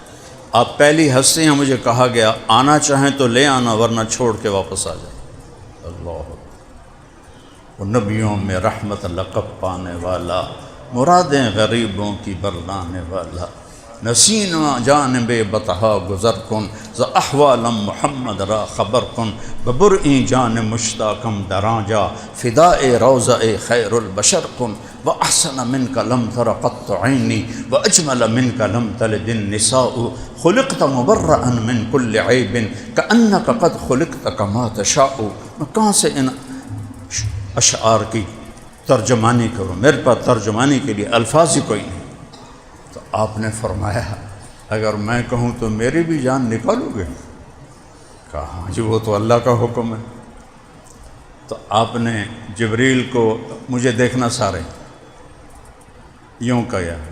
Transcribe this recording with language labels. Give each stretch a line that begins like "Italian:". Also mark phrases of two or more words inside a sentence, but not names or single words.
Urdu: آپ پہلی ہستی ہیں، مجھے کہا گیا آنا چاہیں تو لے آنا ورنہ چھوڑ کے واپس آ جائیں۔ اللہ، وہ نبیوں میں رحمت لقب پانے والا، مرادیں غریبوں کی برلانے والا،
Persian: نسینا جانب بطحا گزر کن ز احوالم محمد را خبر کن، ببرئی جان مشتاقم دراں جا فدائے روضہ خیر البشر کن۔
Arabic: وأحسن منك لم تر قط عيني وأجمل منك لم تلد النساء خلقت مبرأ من كل عيب كأنك قد خلقت كما تشاء۔
Urdu: میں کہاں سے ان اشعار کی ترجمانی کروں، میرے پاس ترجمانی کے لیے الفاظ ہی کوئی نہیں۔ تو آپ نے فرمایا اگر میں کہوں تو میری بھی جان نکالو گے؟ کہا جی وہ تو اللہ کا حکم ہے۔ تو آپ نے جبریل کو مجھے دیکھنا سارے یوں کہا۔